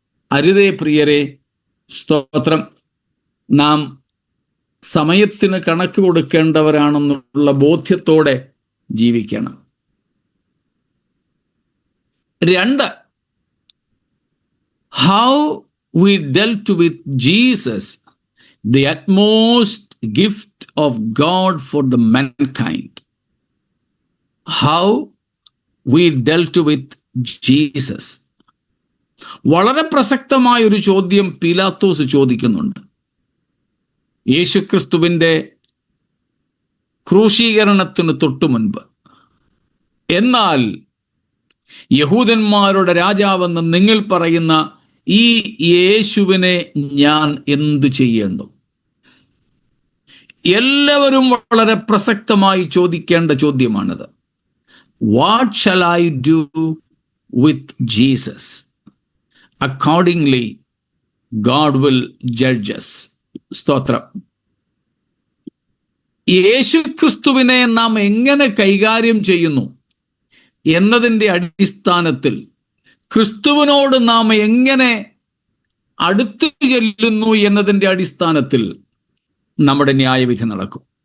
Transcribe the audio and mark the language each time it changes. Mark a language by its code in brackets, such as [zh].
[ml] അരുതേ പ്രിയരെ, സ്തോത്രം, നാം സമയത്തിന് കണക്ക് കൊടുക്കേണ്ടവരാണെന്നുള്ള ബോധ്യത്തോടെ ജീവിക്കണം. [en] 2, how we dealt with Jesus, the utmost gift of God for the mankind. How we dealt with Jesus. [ml] വളരെ പ്രസക്തമായൊരു ചോദ്യം പീലാത്തോസ് ചോദിക്കുന്നുണ്ട്. യേശുക്രിസ്തുവിൻ്റെ ക്രൂശീകരണത്തിന് തൊട്ടു മുൻപ്, എന്നാൽ യഹൂദന്മാരുടെ രാജാവെന്ന് നിങ്ങൾ പറയുന്ന ഈ യേശുവിനെ ഞാൻ എന്തു ചെയ്യേണ്ടു? എല്ലാവരും വളരെ പ്രസക്തമായി ചോദിക്കേണ്ട ചോദ്യമാണിത്. [en] What shall I do with Jesus? Accordingly, God will judge us. [ml] സ്തോത്രം. യേശുക്രിസ്തുവിനെ നാം എങ്ങനെ കൈകാര്യം ചെയ്യുന്നു എന്നതിൻ്റെ അടിസ്ഥാനത്തിൽ, ക്രിസ്തുവിനോട് നാം എങ്ങനെ അടുത്തു ചെല്ലുന്നു എന്നതിൻ്റെ അടിസ്ഥാനത്തിൽ നമ്മുടെ ന്യായവിധി നടക്കും.